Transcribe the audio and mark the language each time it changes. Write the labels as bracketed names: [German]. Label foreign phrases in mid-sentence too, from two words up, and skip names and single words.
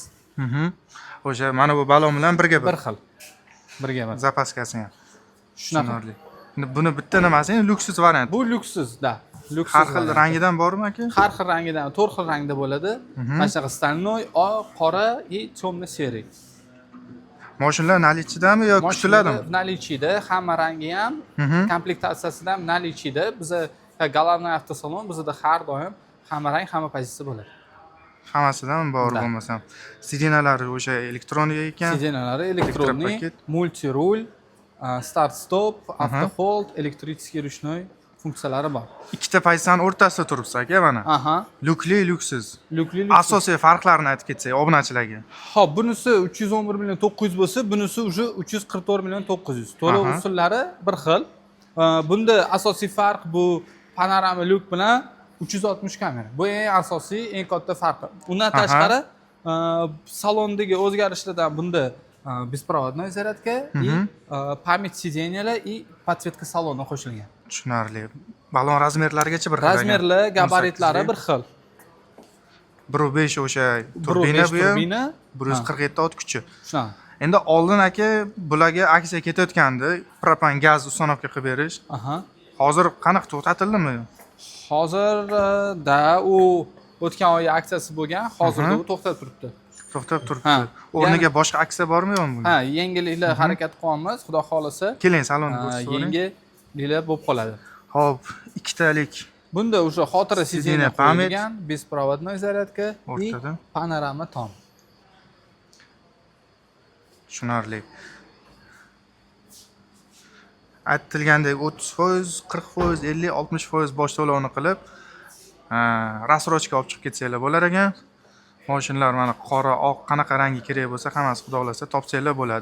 [Uzbek] O'sha mana bu balon bilan birga bir xil. Birga bir. zapaskasi ham. Shunaqa. Tushunarli. Endi buni bitta nimasi, lyuksus variant. Bu lyuksus, da. Lyuksus. Har xil rangidan bormi aka? Har xil rangidan, 4 xil rangda bo'ladi. Mana shunaqa stальной, oq, qora [Russian] и темно-серый. [Uzbek] Mashinalar nalichidami yo kutiladimi? Nalichida, hamma rangi ham, komplektatsiyasida ham nalichida. Biza Головной avtosalon bizda har doim hamma rang, hamma pozitsiya bo'ladi. Hammasidan bor bo'lmasam. Sidinalari o'sha elektronika ekan. Sidinalari elektronniy, multi-rul, [English] start stop, auto hold, [Russian] электрический ручной [Uzbek] funksiyalari bor. Ikkita pozitsiyani o'rtasida turibsiz aka mana. Aha. Lukli, lyuksiz. Lukli. Asosiy farqlarini aytib ketsak obunachilarga. Hop, bunisi 311 million 900 bo'lsa, bunisi уже 344 million 900. To'lov usullari bir xil. Bunda asosiy farq bu panorama lyuk bilan 360 kamera. Bu eng asosiy, eng katta farqi. Undan tashqari salondagi o'zgarishlardan bunda [Russian] беспроводной зарядка и память сиденьяlar и подсветка [Uzbek] saloni qo'shilgan. Tushunarli. Balon razmerlarigacha bir xil. Razmerlar, gabaritlari bir xil. 1.5 o'sha turbina bu ham 147 ot kuchi. Shunaqa. Endi oldin aka bularga aksiya ketayotgandi, propan gaz uстановка qilib berish. Hozir qanaqa to'xtatildimi? Hozirda u o'tgan oy aksiyasi bo'lgan, hozirda u to'xtab turibdi. To'xtab turibdi. O'rniga boshqa aksiya bormi yo'qmi? Ha, yengilliklar harakat qilyapmiz, xudo xolisa. Keling, salonni ko'rsatib. Yengilliklar bo'lib qoladi. Hop, ikkitalik. Bunda o'sha xotira sideniya qo'yilgan, [Russian] беспроводной зарядка и [Uzbek] panorama tom. Tushunarli. Aytilgandek 30%, 40%, 50, 60% bosh to'lovni qilib, rassrochka olib chiqib ketsanglar bo'lar ekan. Mashinalar mana qora, oq, qanaqa rangi kerak bo'lsa, hammasi xudo xolasa topsanglar bo'ladi.